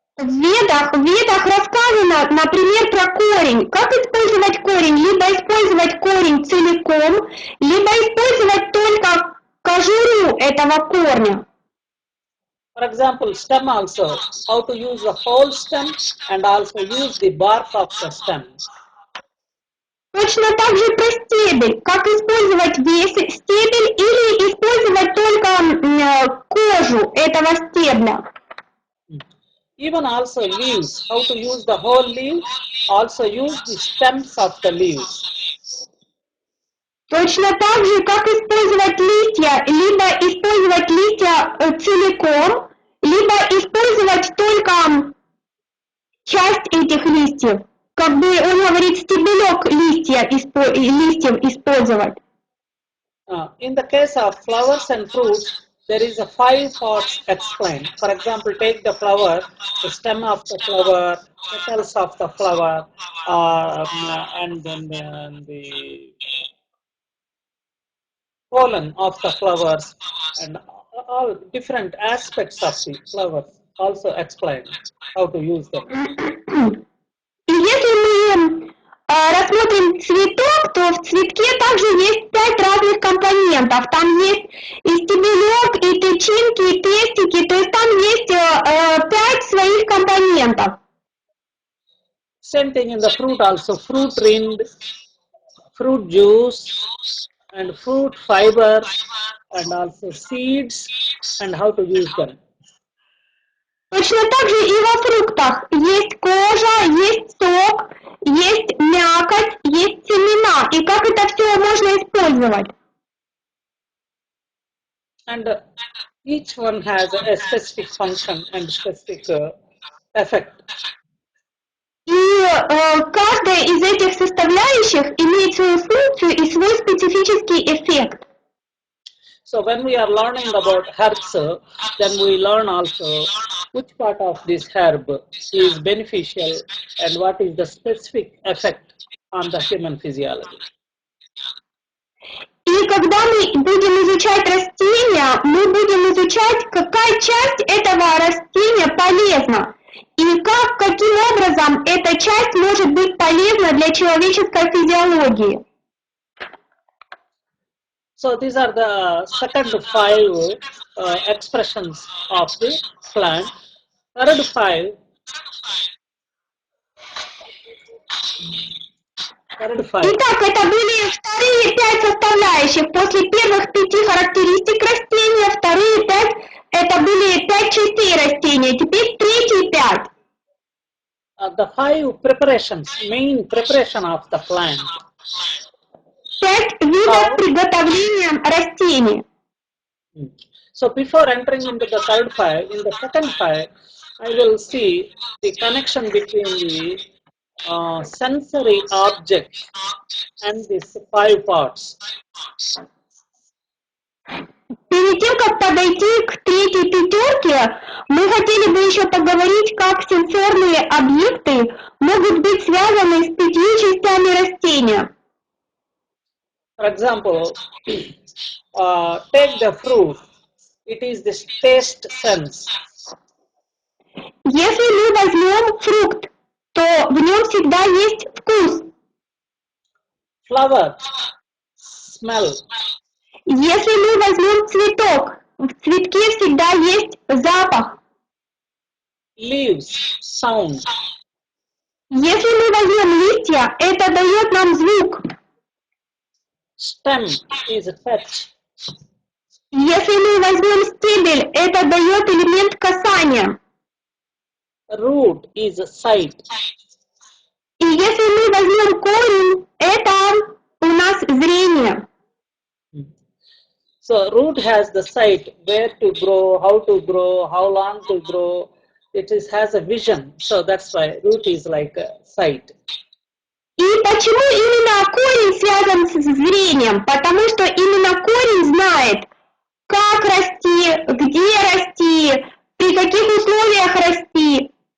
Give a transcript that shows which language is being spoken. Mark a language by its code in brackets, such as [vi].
[ru] В ведах рассказано, например, про корень. Как использовать корень? Либо использовать корень целиком, либо использовать только кожуру этого корня. [en] For example, stem also, how to use the whole stem and also use the bark of the stem. [ru] Точно так же про стебель. Как использовать весь стебель или использовать только кожу этого стебля. [en] Even also leaves, how to use the whole leaf, also use the stems of the leaves. [ru] Точно так же, как использовать листья, либо использовать листья целиком, либо использовать только часть этих листьев. Как бы он говорит, стебелек листьев использовать. [en] In the case of flowers and fruits, there is a 5 parts explained. For example, take the flower, the stem of the flower, petals of the flower, and then the pollen of the flowers, and all different aspects of the flowers also explained how to use them. [ru] И если мы рассмотрим цветок, то в цветке также есть 5 разных компонентов. Там есть и стебелек, и тычинки, и пестики, то есть там есть 5 своих компонентов. [en] Same thing in the fruit also, fruit rind, fruit juice, and fruit fiber, and also seeds, and how to use them. [ru] Точно так же и во фруктах есть кожа, есть сок, есть мякоть, есть семена. И как это все можно использовать? [en] and each one has a specific function and specific effect. [ru] И каждая из этих составляющих имеет свою функцию и свой специфический эффект. [en] So when we are learning about herbs, then we learn also which part of this herb is beneficial and what is the specific effect on the human physiology. [ru] И когда мы будем изучать растения, мы будем изучать, какая часть этого растения полезна и каким образом эта часть может быть полезна для человеческой физиологии. [en] So these are the second 5 expressions of the plant. Third 5. [ru] Итак, это были вторые 5 составляющих. После первых 5 характеристик растения, вторые 5 это были 5 частей растения. Теперь третьи 5. [en] The 5 preparations, main preparation of the plant. [ru] 5 видов приготовления растений. [en] So before entering into the third 5, in the second 5, I will see the connection between the sensory objects and these 5 parts. [ru] Перед тем, как подойти к третьей пятерке, мы хотели бы еще поговорить, как сенсорные объекты могут быть связаны с 5 частями растения. [en] For example, take the fruit. It is the taste sense. [ru] Если мы возьмем фрукт, то в нем всегда есть вкус. [en] Flower, smell. [ru] Если мы возьмем цветок, в цветке всегда есть запах. [en] Leaves, sound. [ru] Если мы возьмем листья, это дает нам звук. [en] Stem is touch. [ru] Если мы возьмем стебель, это дает элемент касания. [en] Root is sight. [ru] И если мы возьмем корень, это у нас зрение. [en] So root has the sight, where to grow, how long to grow. It has a vision. So that's why root is like a sight. [ru] И почему именно корень связан с зрением? Потому что именно корень знает, как расти, где расти, при каких условиях расти.